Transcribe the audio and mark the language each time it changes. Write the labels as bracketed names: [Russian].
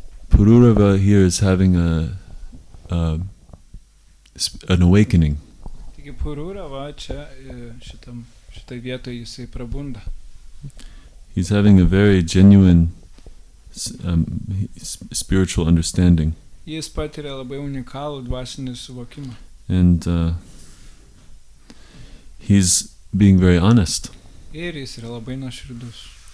[English] Pururava here is having an awakening. [Lithuanian] Taigi Pururava čia šitai vietoje jisai prabunda. [English] He's having a very genuine spiritual understanding. [Lithuanian] Jis patiria labai unikalų dvasinį suvokimą. [English] And he's being very honest. [Lithuanian] Ir jis yra labai nuoširdus.